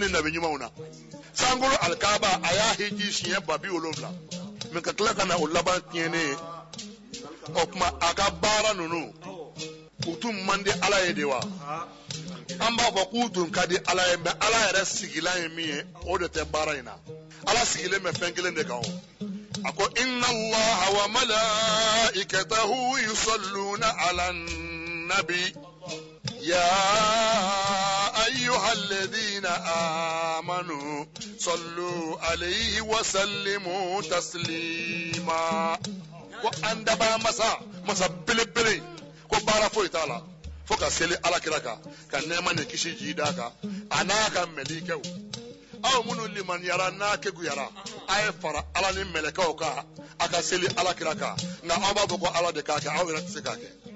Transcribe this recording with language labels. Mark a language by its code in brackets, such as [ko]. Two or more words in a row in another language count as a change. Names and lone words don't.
[bm] nabi ɲumanw na sankolo alikaba a y'a hiji siɲɛ 70 mɛ ka tila ka na o laban tiɲɛnen ye o tuma a ka baara ninnu u tun man di ala ye de wa an b'a fɔ k'u tun ka di ala ye mɛ ala yɛrɛ sigilan ye min ye o de tɛ baara in na ala sigilen bɛ fɛn kelen de kan o a ko [ar] إن الله وملائكته يصلون على النبي يا أيها الذين آمنوا صلوا عليه وسلموا تسليما [bm] ko an daba masa belebele ko baara foyi t'a la fo ka seli alakira kan ka nɛɛma ni kisi ji d'a kan a n'a ka mɛlikɛw aw minnu limaniyara n'a keguyara a ye fara ala ni mɛlɛkɛw kan a ka seli alakira kan nka aw b'a fɔ ko ala de k'a kɛ aw yɛrɛ tɛ se k'a kɛ